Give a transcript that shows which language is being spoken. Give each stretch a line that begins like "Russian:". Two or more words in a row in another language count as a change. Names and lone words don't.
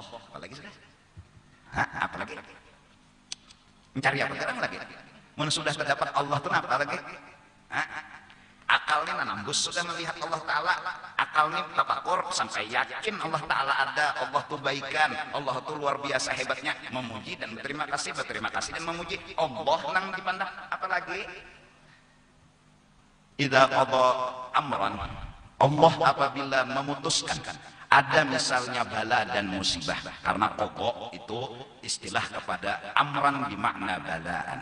Indonesian: Apalagi sudah? Apalagi?
Banjar: Mencari apa sekarang lagi? Mun sudah terdapat Allah itu apa lagi? Akalnya nambus sudah melihat Allah Ta'ala. Akalnya tapakur sampai yakin Allah Ta'ala ada, Allah itu baikan,
Indonesian: Allah itu luar biasa hebatnya.
Banjar: Memuji dan berterima kasih dan memuji Allah nang dipandang.
Indonesian: Apalagi?
Arabic: إذا قضى أمرا,
Indonesian: Allah apabila memutuskan ada misalnya bala dan musibah, karena qada itu istilah kepada amran bermakna balaan.